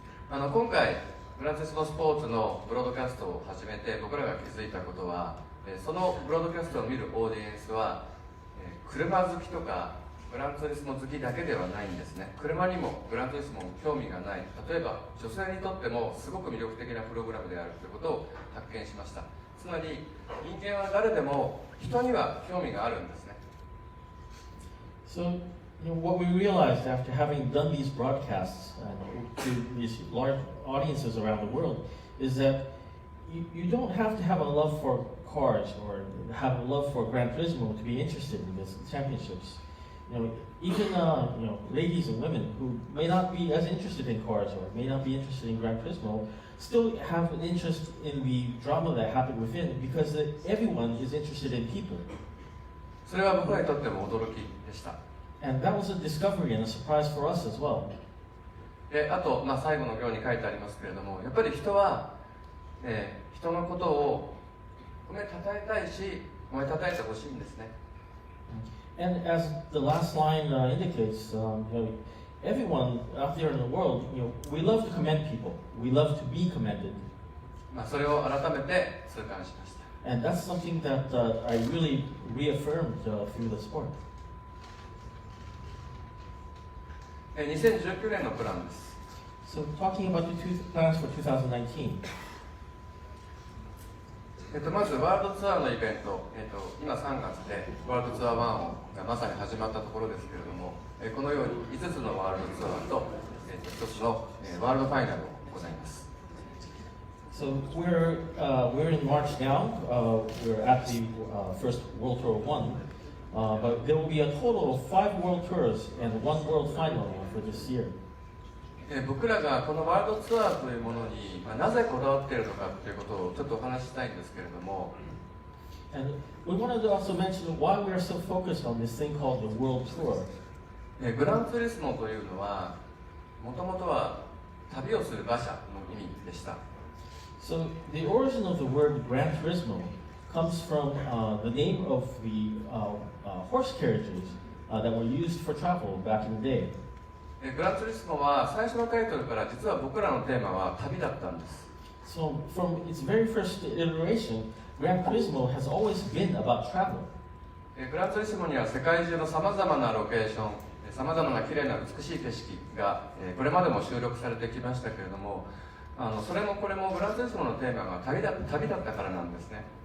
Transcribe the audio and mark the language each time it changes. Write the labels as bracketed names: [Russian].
[Japanese] 今回グランツリスモスポーツのブロードキャストを始めて僕らが気づいたことは、そのブロードキャストを見るオーディエンスは、車好きとかグランツリスモ好きだけではないんですね。車にもグランツリスモも興味がない。例えば女性にとってもすごく魅力的なプログラムであるということを発見しました。つまり人間は誰でも人には興味があるんですね。 [English] So, what we realized after having done these broadcasts to these large audiences around the world is that you don't have to have a love for cars or have a love for Gran Turismo to be interested in these championships. Even ladies and women who may not be as interested in cars or may not be interested in Gran Turismo still have an interest in the drama that happened within because everyone is interested in people. [Japanese] それは僕らにとっても驚きでした。 [English] And that was a discovery and a surprise for us as well. [Japanese] あと、最後の行に書いてありますけれども、やっぱり人は、人のことを褒めたたえたいし、褒めたたえてほしいんですね。 [English] And as the last line indicates, everyone out there in the world, we love to commend people. We love to be commended. [Japanese] それを改めて痛感しました。 [English] And that's something that I really reaffirmed through the sport. [Japanese] 2019年のプランです。 [English] So talking about the plans for 2019. [Japanese] まずワールドツアーのイベント、今3月でワールドツアー1がまさに始まったところですけれども、このように5つのワールドツアーと、1つの、ワールドファイナルを行います。 [English] So we're in March now. We're at the first World Tour 1, but there will be a total of 5 World Tours and 1 World Final for this year. [Japanese] 僕らがこのワールドツアーというものに、なぜこだわっているのかということをちょっとお話ししたいんですけれども、 [English] And we wanted to also mention why we are so focused on this thing called the World Tour. [Japanese] グランツーリスモというのは、もともとは旅をする馬車の意味でした。 [English] So the origin of the word Gran Turismo comes from the name of the horse carriages that were used for travel back in the day. [Japanese] グランツーリスモは最初のタイトルから実は僕らのテーマは旅だったんです。 [English] So from its very first iteration, Gran Turismo has always been about travel. [Japanese] グランツーリスモには世界中のさまざまなロケーション、さまざまな綺麗な美しい景色がこれまでも収録されてきましたけれども、それもこれもグランツーリスモのテーマが旅だったからなんですね。